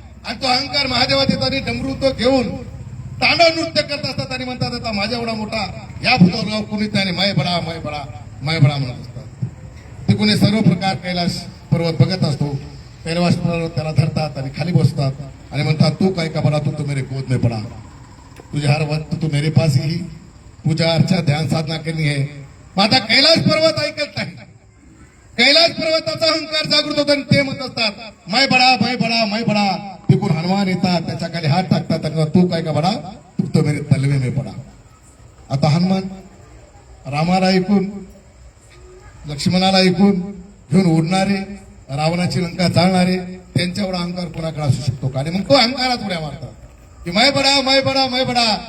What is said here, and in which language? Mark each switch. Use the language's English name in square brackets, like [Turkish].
[Marathi] आणि तो अहंकार महादेवात येताना डमरू तो घेऊन तांडव नृत्य करत असतात आणि म्हणतात, आता माझ्या एवढा मोठा या भूतलावर कोणीच नाही, [Hindi] मै बडा मै बडा मै बडा [Marathi] म्हणत असतात. ते कोणी सर्व प्रकार कैलास पर्वत बघत असतो. कैलास पर्वत त्याला धरतात आणि खाली बसतात आणि म्हणतात, [Hindi] तू काय का बडा, तू तो मेरे गोद में पडा. तुझे हर वक्त तू मेरे पास ही पूजा अर्चा ध्यान साधना करनी है. [Marathi] मग आता कैलास पर्वत ऐकत नाही. कैलास पर्वताचा अहंकार जागृत होतो आणि ते म्हणत असतात, [Hindi] मै बडा मै बडा मै बडा. [Marathi] तिकून हनुमान येतात, त्याच्या खाली हात टाकतात आणि [Hindi] तू काय का बडा, तू तो मेरे तलवे में पडा. [Marathi] आता हनुमान रामाला ऐकून, लक्ष्मणाला ऐकून घेऊन उडणारे, रावणाची लंका जाळणारे, त्यांच्या एवढा अहंकार कोणाकडे असू शकतो का? आणि मग तो अहंकारात उड्या मारतात की [Hindi] मै बडा मै बडा मै बडा.